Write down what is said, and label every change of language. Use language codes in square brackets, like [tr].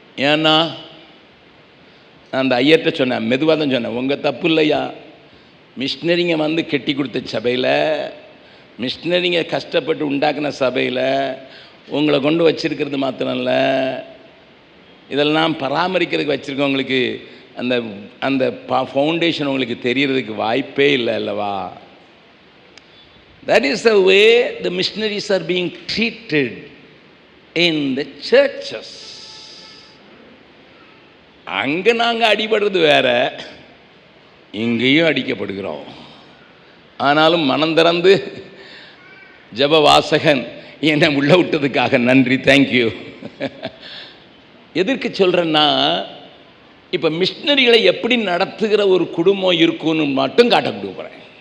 [ta] ஏன்னா நான் அந்த ஐயர்கிட்ட சொன்னேன், மெதுவாக தான் சொன்னேன், உங்கள் தப்பு இல்லையா, மிஷினரிங்க வந்து கெட்டி கொடுத்த சபையில், மிஷினரிங்க கஷ்டப்பட்டு உண்டாக்குன சபையில் உங்களை கொண்டு வச்சிருக்கிறது மாத்திரம் இல்லை, இதெல்லாம் பராமரிக்கிறதுக்கு வச்சுருக்கவங்களுக்கு அந்த அந்த ஃபவுண்டேஷன் உங்களுக்கு தெரியறதுக்கு வாய்ப்பே இல்லை அல்லவா. [en] That is the way the missionaries are being treated in the churches. [ta] அங்கே நாங்கள் அடிபடுறது வேற, இங்கேயும் அடிக்கப்படுகிறோம். ஆனாலும் மனம் திறந்து ஜப வாசகன் என்னை உள்ள விட்டதுக்காக நன்றி, தேங்க்யூ. எதற்கு சொல்கிறேன்னா, இப்போ மிஷினரிகளை எப்படி நடத்துகிற ஒரு குடும்பம் இருக்குன்னு மட்டும் காட்ட கொடுக்குறேன்.